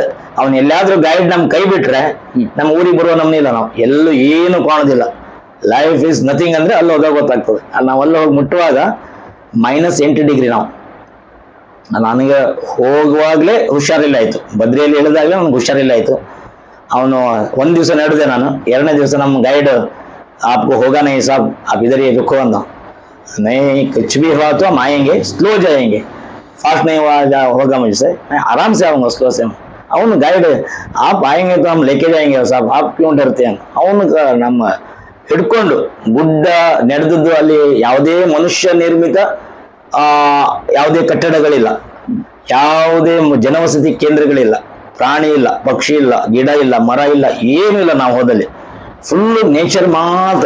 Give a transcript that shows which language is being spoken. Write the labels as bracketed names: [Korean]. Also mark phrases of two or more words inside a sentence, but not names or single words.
[Kannada] ಅವನ್ ಎಲ್ಲಾದ್ರೂ ಗೈಡ್ ನಮ್ ಕೈ ಬಿಟ್ರೆ ನಮ್ ಊರಿಗೆ ಬರುವ ನಮ್ನಿಲ್ಲ, ನಾವು ಎಲ್ಲೂ ಏನು ಕಾಣೋದಿಲ್ಲ. [English] life is nothing [Kannada] ಅಂದ್ರೆ ಅಲ್ಲಿ ಹೋದಾಗ ಗೊತ್ತಾಗ್ತದೆ. ನಾವು ಅಲ್ಲಿ ಹೋಗಿ ಮುಟ್ಟುವಾಗ -8 ಡಿಗ್ರಿ. ನನಗೆ ಹೋಗುವಾಗ್ಲೇ ಹುಷಾರಿಲ್ಲ ಆಯ್ತು, ಬದ್ರಿಯಲ್ಲಿ ಇಳಿದಾಗಲೇ ನನ್ಗೆ ಹುಷಾರಿಲ್ಲ ಆಯ್ತು. ಅವನು 1 ದಿವಸ ನಡೆದೆ ನಾನು. 2ನೇ ದಿವಸ ನಮ್ಮ ಗೈಡ್, [Hindi] आपको होगा नहीं साहब, आप इधर ही रुको अंदा, नहीं कुछ भी हुआ तो हम आएंगे, स्लो जाएंगे, फास्ट नहीं होगा मुझसे, मैं आराम से आऊंगा, स्लो से. [Kannada] ಅವನು ಗೈಡ್, [Hindi] आप आएंगे तो हम लेके जाएंगे साहब, आप क्यों डरते हैं. [Kannada] ಅವನು ನಮ್ಮ ಹಿಡ್ಕೊಂಡು ಗುಡ್ಡ ನಡೆದದ್ದು. ಅಲ್ಲಿ ಯಾವುದೇ ಮನುಷ್ಯ ನಿರ್ಮಿತ ಯಾವುದೇ ಕಟ್ಟಡಗಳಿಲ್ಲ, ಯಾವುದೇ ಜನವಸತಿ ಕೇಂದ್ರಗಳಿಲ್ಲ, ಪ್ರಾಣಿ ಇಲ್ಲ, ಪಕ್ಷಿ ಇಲ್ಲ, ಗಿಡ ಇಲ್ಲ, ಮರ ಇಲ್ಲ, ಏನೂ ಇಲ್ಲ. ನಾವು ಹೋದಲ್ಲಿ [English] full nature [Kannada] ಮಾತ್ರ.